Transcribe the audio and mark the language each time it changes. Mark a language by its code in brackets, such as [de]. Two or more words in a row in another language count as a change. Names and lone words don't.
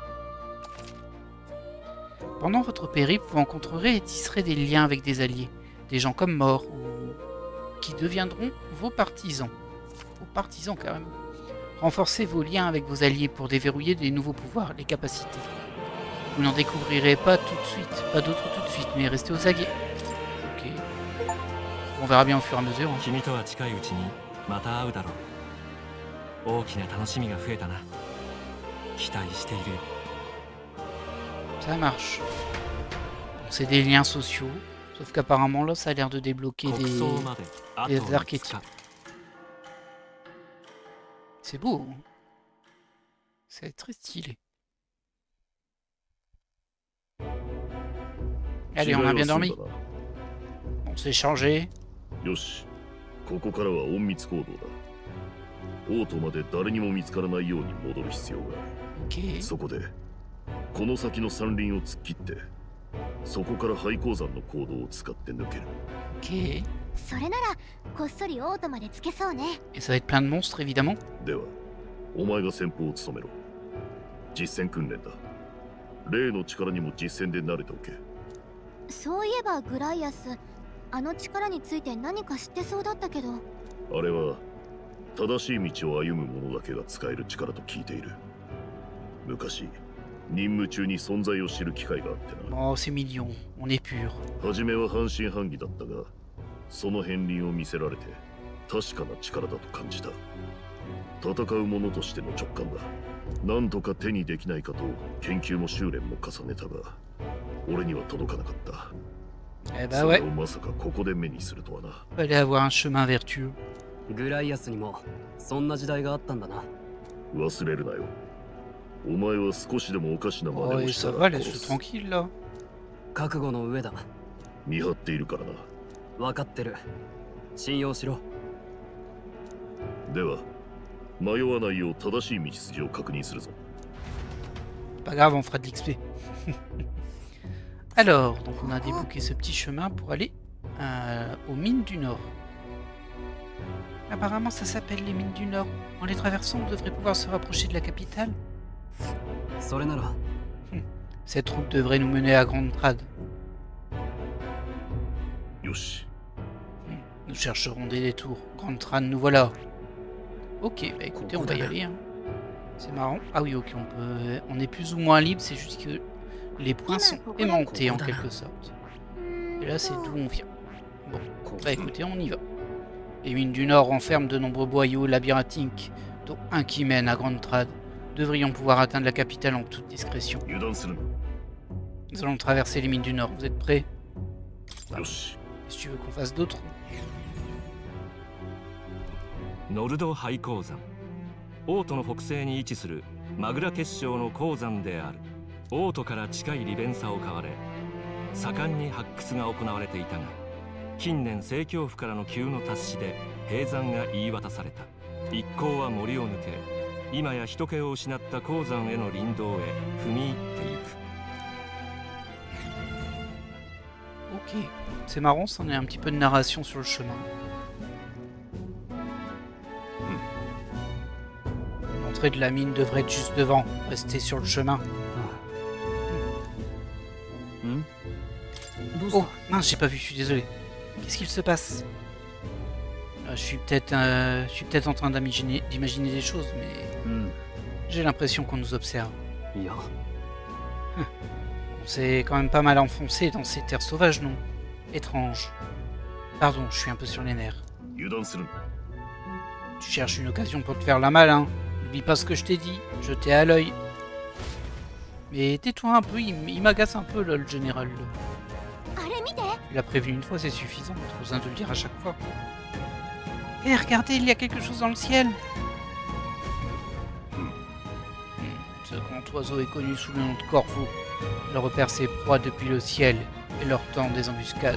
[fr] Pendant votre périple, vous rencontrerez et tisserez des liens avec des alliés, des gens comme Mort, ou qui deviendront vos partisans. Vos partisans carrément. Renforcez vos liens avec vos alliés pour déverrouiller des nouveaux pouvoirs, les capacités. Vous n'en découvrirez pas tout de suite, pas d'autres tout de suite, mais restez aux aguets. Ok. On verra bien au fur et à mesure. Hein. [ja] 君とは近いうちにまた会うだろう。大きな楽しみが増えたな。期待しているよ。 [fr] Ça marche. C'est des liens sociaux. Sauf qu'apparemment là ça a l'air de débloquer des archétypes. C'est beau. C'est très stylé. Allez, on a bien dormi. On s'est changé. [ja] よし、ここからは隠密行動だ。オートまで誰にも見つからないように戻る必要がある。 [fr] Ok. [ja] そこでこの先の山林を突っ切ってそこから廃鉱山の坑道を使って抜ける。 [fr] Ok. [ja] それならこっそりオートまでつけそうね。 [fr] Et ça va être plein de monstres évidemment. [ja] ではお前が先鋒を務めろ。実践訓練だ。例の力にも実践で慣れておけ。そういえばグライアス、あの力について何か知ってそうだったけど。あれは正しい道を歩む者だけが使える力と聞いている。昔任務中に存在を知る機会があってな。 [fr] Oh, c'est mignon. On est pur. [ja] 初めは半信半疑だったが、その片鱗を見せられて確かな力だと感じた。戦う者としての直感だ。なんとか手にできないかと研究も修練も重ねたが、俺には届かなかった。 [fr] Eh bah [ja] それ [fr] ouais. [ja] をまさかここで目にするとはな。 [fr] Fallait avoir un chemin vertueux. [ja] グライアスにもそんな時代があったんだな。忘れるなよ。お前は少しでもおかしな真 [fr] Oh, [ja] 似を [fr] et [ja] した [fr] ça [ja] ら [fr] va, [ja] 殺 [fr] laisse-le [ja] す。 [fr] tranquille là. [ja] 覚悟の上だ。見張っているからな。分かってる。信用しろ。では、迷わないよう正しい道筋を確認するぞ。 [fr] Pas grave, on fera de l'XP. Alors, donc on a débloqué ce petit chemin pour aller aux mines du Nord. Apparemment, ça s'appelle les mines du Nord. En les traversant, on devrait pouvoir se rapprocher de la capitale. [ja] それなら [fr] Cette route devrait nous mener à Grande Trad. [ja] よし。 [fr] Nous chercherons des détours. Grande Trad, nous voilà. Ok, bah écoutez, on va y aller. Hein. C'est marrant. Ah oui, ok, on est plus ou moins libre, c'est juste que les points sont aimantés en quelque sorte. Et là, c'est d'où on vient. Bon, bah écoutez, on y va. Les mines du Nord renferment de nombreux boyaux labyrinthiques, dont un qui mène à Grande Trad. Devrions pouvoir atteindre la capitale en toute discrétion. [ja] 油断するな。 [fr] Nous allons traverser les mines du Nord. Vous êtes prêts? [ja] よし。 [fr] Si tu veux qu'on fasse d'autres. [ja] ノルド廃鉱山。オートの北西に位置するマグラ結晶の鉱山である。オートから近い利便さを買われ、盛んに発掘が行われていたが、近年政教府からの急の達しで閉山が言い渡された。一行は森を抜け、今や人気を失った鉱山への林道へ踏み入っていく。 [fr] Ok. C'est marrant, ça en est un petit peu de narration sur le chemin. L'entrée de la mine devrait être juste devant. Restez sur le chemin. [ja] んどうした [fr] Oh, mince, j'ai pas vu, je suis désolé. Qu'est-ce qu'il se passe? Je suis peut-être en train d'imaginer des choses, mais [ja] うん [fr] j'ai l'impression qu'on nous observe. [ja] いや [fr] On s'est quand même pas mal enfoncé dans ces terres sauvages, non? Étrange. Pardon, je suis un peu sur les nerfs. [ja] 油断するな。 [fr] Tu cherches une occasion pour te faire la malle, hein? N'oublie pas ce que je t'ai dit, je t'ai à l'œil. Mais tais-toi un peu, il m'agace un peu là, le général. Là. [ja] あれ見て。 [fr] Il a prévenu une fois, c'est suffisant, pas besoin de le dire à chaque fois. Hé, regardez, il y a quelque chose dans le ciel. Ce grand oiseau est connu sous le nom de Corvo. Il repère ses proies depuis le ciel et leur tend des embuscades.